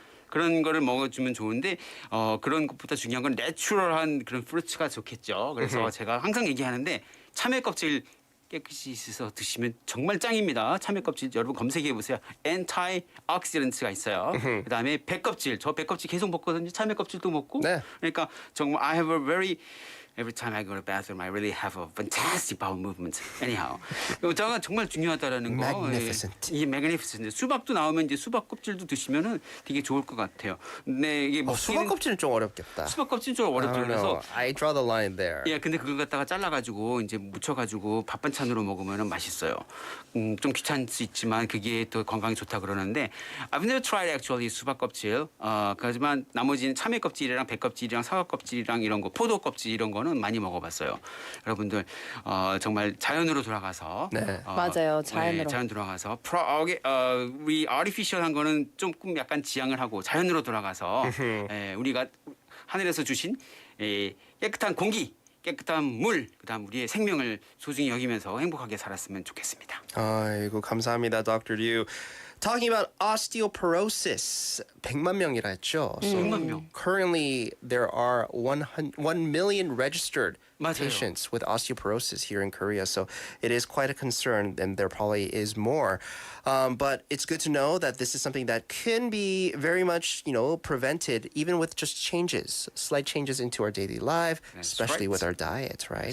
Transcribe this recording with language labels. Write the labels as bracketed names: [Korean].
[Korean] 그런 거를 먹어주면 좋은데 그런 것보다 중요한 건 내추럴한 그런 프루츠가 좋겠죠. 그래서 제가 항상 얘기하는데 참외 껍질 깨끗이 씻어서 드시면 정말 짱입니다. 참외 껍질 여러분 검색해 보세요. 엔타이옥시던트가 있어요. 그다음에 배 껍질. 저 배 껍질 계속 먹거든요. 참외 껍질도 먹고. 네. 그러니까 정말 [English] I have a very Every time I go to the bathroom, I really have a fantastic bowel movement. Anyhow, [Korean] 이거가 정말 중요하다라는 거. [English] Magnificent. [Korean] 이 magnificent. 수박도 나오면 이제 수박 껍질도 드시면은 되게 좋을 것 같아요. 근데 이게 수박 껍질은 좀 어렵겠다. 수박 껍질은 좀 어렵죠. 그래서 [English] I draw the line there. [Korean] 예, 근데 그걸 갖다가 잘라가지고 이제 묻혀가지고 밥 반찬으로 먹으면은 맛있어요. 좀 귀찮을 수 있지만 그게 또 건강에 좋다 그러는데 [English] I've never tried actually [Korean] 수박 껍질. 하지만 나머지는 참외 껍질이랑 배 껍질이랑 사과 kop질이랑 이런 거, 포도 껍질 이런 거는 많이 먹어봤어요. 여러분들 정말 자연으로 돌아가서 맞아요, 자연으로. 자연 돌아가서 우리 artificial한 거는 조금 약간 지양을 하고 자연으로 돌아가서 우리가 하늘에서 주신 깨끗한 공기. 깨끗한 물, 그다음 우리의 생명을 소중히 여기면서 행복하게 살았으면 좋겠습니다. 아이고 감사합니다, Dr. Liu. [English] Talking about osteoporosis, [Korean] 100만 명이라 했죠. [English] So [Korean] 100만 명. [English] Currently, there are 1 million registered [Korean] 맞아요. [English] patients with osteoporosis here in Korea. So it is quite a concern, and there probably is more. But it's good to know that this is something that can be very much, prevented even with just changes, slight changes into our daily life, especially with our diet, right?